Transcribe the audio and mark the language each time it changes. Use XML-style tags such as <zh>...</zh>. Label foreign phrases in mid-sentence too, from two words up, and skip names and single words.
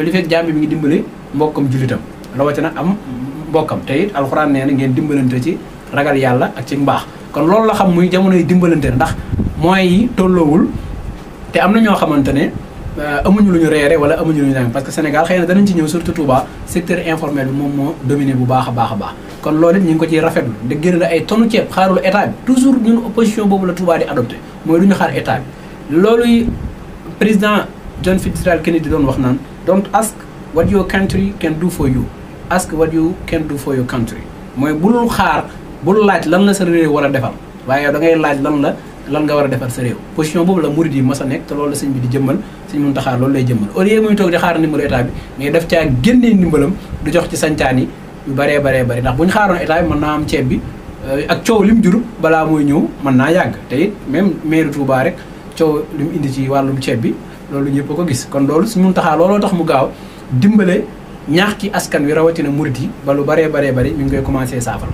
<wo>li fekk jaam bi mi ngi dimbale mbokkam jullitam rawatina am mbokkam te it alxuraan nee na ngeen dimbalante ci ragal yàlla ak ci mbaax kon loolu la xam muy jamono yi dimbalante ndax moyens yi tolloowul te am na ñoo xamante ne amuñu lu ñu reere wala amuñu lu ñu naan parce que Sénégal xëy na danañ ci ñëw surtout Touba secteur informel bi moom moo dominé bu baax a baax kon loolu it ñu ngi ko ciy rafetlu da génn ay tonne ceeb xaarul état bi toujours ñun opposition boobu la Touba di adopté mooy du ñu xaar état bi loolu président John Fitzgerald Kennedy doon wax naan</wo> <en>don't ask what your country can do for you ask what you can do for your country</en> <wo>mooy bul laaj lan la sa réew war a defal waaye da ngay laaj lan nga war a defal sa réew position boobu la murid yi mas a nekk te loolu la sëñ bi di jëmmal Sëñ Muntaxa loolu lay jëmmal</wo> <fr>au lieu</fr> <wo>muy toog di xaar ndimbalu état bi mais daf caa génnee ndimbalam du jox ci sancaan yi yu bëree ndax bu ñu xaaroon état bi mën naa am ceeb bi ak coow li mu jur balaa mooy ñëw mën naa yàgg te it</wo> <fr>même maire</fr> <wo>Touba rek coow li mu indi ci wàllum ceeb bi loolu ñëpp a ko gis kon loolu Sëñ Muntaxa looloo tax mu gaaw dimbale ñaax ci askan wi rawatina murit yi ba lu baree bari mi ngi koy commencé saafara.</wo>